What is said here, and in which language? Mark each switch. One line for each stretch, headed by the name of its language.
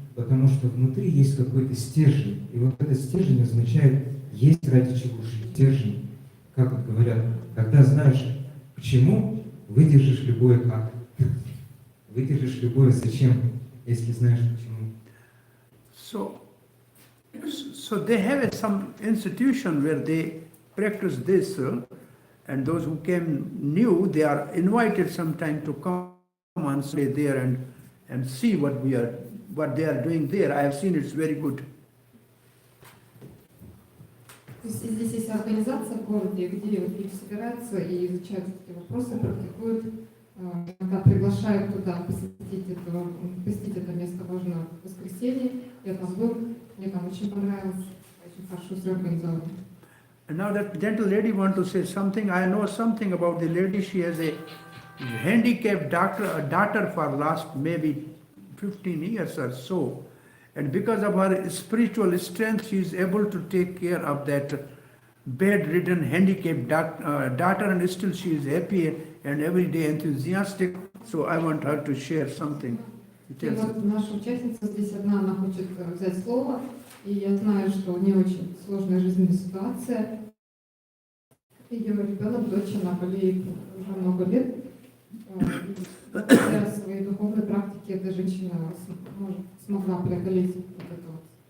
Russian: Потому что внутри есть какой-то стержень. И вот этот стержень означает, есть ради чего жить. Стержень, как вот говорят, когда знаешь почему, выдержишь любое как. Выдержишь любое зачем, если знаешь почему.
English: So they have some institution where they practice this, and those who came new, they are invited sometime to come and stay there and see what they are doing there. I have seen it's very good.
Russian: То есть здесь есть организация в городе, где вот люди собираются и изучают эти вопросы, практикуют, когда приглашают туда посетить это место, важно в воскресенье. Я там был, мне там очень понравилось, очень хорошо все организовано.
English: And now that gentle lady want to say something. I know something about the lady. She has a handicapped daughter for last maybe 15 years or so. And because of her spiritual strength, she is able to take care of that bedridden, handicapped daughter, and still she is happy and every day enthusiastic. So I want her to share something.
Russian: И вот наша участница здесь одна, она хочет взять слово, и я знаю, что у нее очень сложная жизненная ситуация. Ее ребенок, дочь, она болеет уже много лет. Благодаря своей духовной практике эта женщина смогла преодолеть вот это вот.